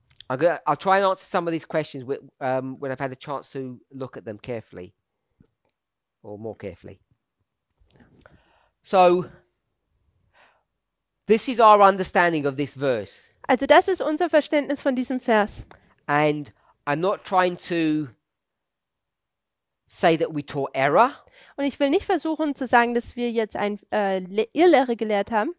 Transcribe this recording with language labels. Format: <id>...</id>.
<en>I'll try and answer some of these questions when I've had a chance to look at them carefully, or more carefully. So, this is our understanding of this verse.</en> <de>Also das ist unser Verständnis von diesem Vers.</de> <en>And I'm not trying to say that we taught error.</en> <de>Und ich will nicht versuchen zu sagen, dass wir jetzt ein Irrlehre gelehrt haben.</de>